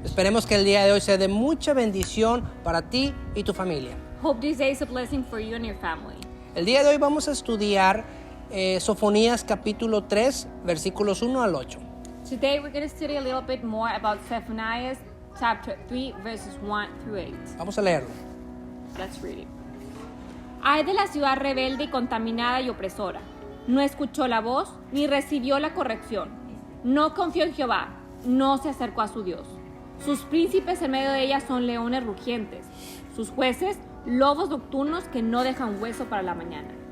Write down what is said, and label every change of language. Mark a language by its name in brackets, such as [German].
[Spanish] Esperemos que el día de hoy sea de mucha bendición para ti y tu familia. [English] Hope this day is a blessing for you and your family. [Spanish] El día de hoy vamos a estudiar Sofonías capítulo 3, versículos 1 al 8. [English] Today we're going to study a little bit more about Zephaniah chapter 3 verses 1 through 8. [Spanish] Vamos a leerlo. [English] Let's read it. [Spanish] Ay de la ciudad rebelde y contaminada y opresora. No escuchó la voz ni recibió la corrección. No confió en Jehová, no se acercó a su Dios. Sus príncipes en medio de ella son leones rugientes. Sus jueces, lobos nocturnos que no dejan hueso para la mañana.